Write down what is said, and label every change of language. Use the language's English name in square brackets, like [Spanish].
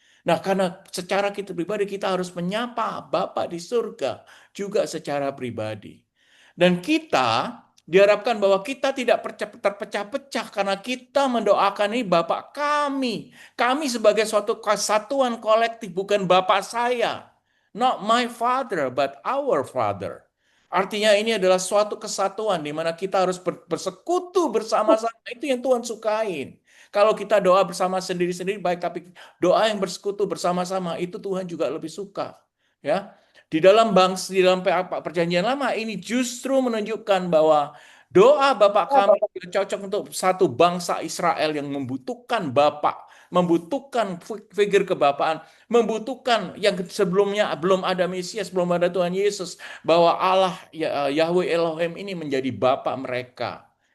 [Indonesian] Nah, karena secara kita pribadi kita harus menyapa Bapa di surga juga secara pribadi. Dan kita diharapkan bahwa kita tidak terpecah-pecah karena kita mendoakan ini Bapa kami. Kami sebagai suatu kesatuan kolektif, bukan Bapa saya. [English] Not my father, but our father. [Indonesian] Artinya ini adalah suatu kesatuan di mana kita harus bersekutu bersama-sama. Itu yang Tuhan sukain. Kalau kita doa bersama sendiri-sendiri baik, tapi doa yang bersekutu bersama-sama itu Tuhan juga lebih suka. Ya, di dalam perjanjian lama ini justru menunjukkan bahwa doa Bapak kami cocok untuk satu bangsa Israel yang membutuhkan Bapak, membutuhkan figur kebapaan, membutuhkan yang sebelumnya belum ada Mesias, belum ada Tuhan Yesus, bahwa Allah Yahweh Elohim ini menjadi Bapa mereka.